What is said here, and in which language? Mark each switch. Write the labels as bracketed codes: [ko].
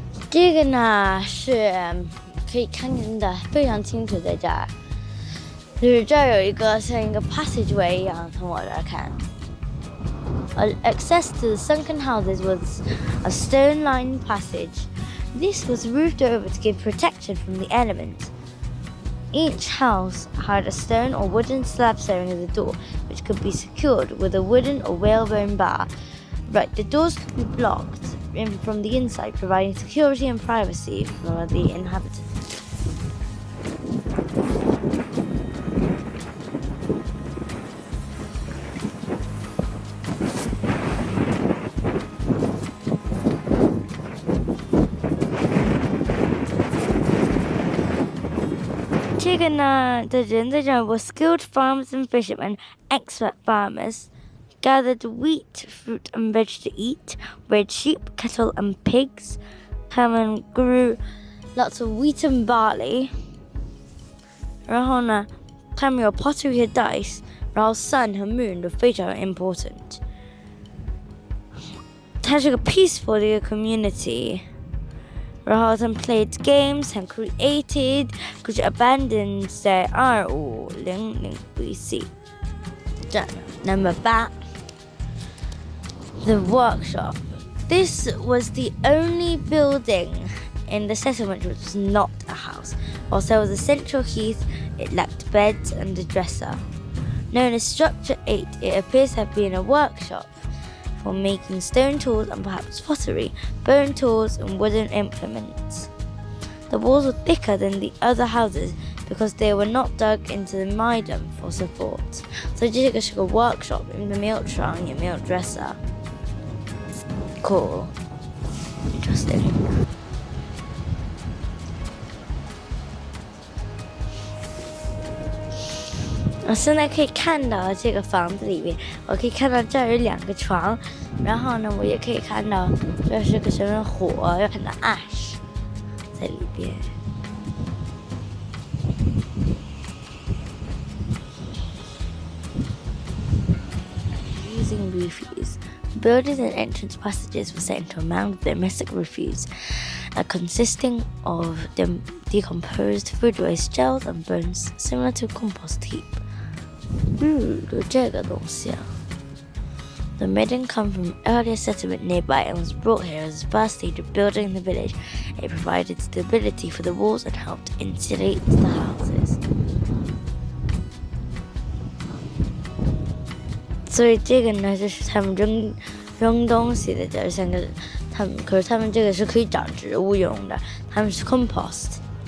[zh] 这个呢是可以看见的非常清楚，在这儿，就是这儿有一个像一个 passageway 一样，从我这儿看。 [en] Access to the sunken houses was a stone-lined passage. This was roofed over to give protection from the elements. Each house had a stone or wooden slab serving as a door, which could be secured with a wooden or whalebone bar. Right, the doors could be blocked in from the inside, providing security and privacy for the inhabitants. [zh] 这个呢的人在这儿 [en] were skilled farmers and fishermen, expert farmers, gathered wheat, fruit and veg to eat, reared sheep, cattle and pigs. [zh] 他们 [en] grew lots of wheat and barley. [zh] 然后呢，他们有 pottery 和 dice. 然后 sun 和 moon 都非常 important. 它是个 peaceful 的一个 community. 然后他们 [en] played games and created, which abandoned 在2500 BC. Number 8. The workshop. This was the only building in the settlement which was not a house. Whilst there was a central heath, it lacked beds and a dresser. Known as Structure 8, it appears to have been a workshop for making stone tools and perhaps pottery, bone tools and wooden implements. The walls were thicker than the other houses because they were not dug into the mudum for support. [zh] So 这个是个 workshop， 因为没有床也没有 dresser. [en] Cool. Interesting. [zh] 我现在可以看到这个房子里面，我可以看到这儿有2个床，然后呢，我也可以看到这是个什么火，要看到 ash 在里边。 [en] Using refuse. Buildings and entrance passages were set into a mound of domestic refuse, consisting of decomposed food waste, shells and bones, similar to a compost heap. [zh] 有这个东西啊。 [en] The midden come from earlier settlement nearby and was brought here as the first stage of building the village. It provided stability for the walls and helped insulate the houses. [zh] 所以这个呢，就是他们扔东西的，就是像个可是他们这个是可以长植物用的，他们是 compost.